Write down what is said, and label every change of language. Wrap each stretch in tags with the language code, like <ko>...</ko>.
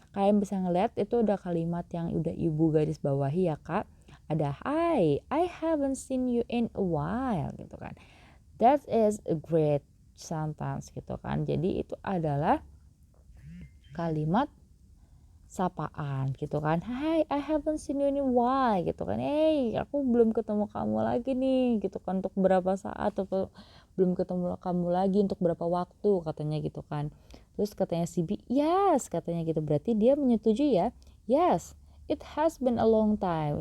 <id>Kalian bisa ngeliat itu ada kalimat yang udah ibu garis bawahi ya, Kak. Ada</id> <en>hi, I haven't seen you in a while</en> <id>gitu kan.</id> <en>That is a great sentence</en> <id>gitu kan. Jadi itu adalah kalimat sapaan gitu kan.</id> <en>Hi, I haven't seen you in a while</en> <id>gitu kan. Hey, aku belum ketemu kamu lagi nih gitu kan, untuk berapa saat atau belum ketemu kamu lagi untuk berapa waktu katanya gitu kan. Terus katanya si B, yes katanya gitu. Berarti dia menyetujui ya.</id> <en>Yes, it has been a long time.</en>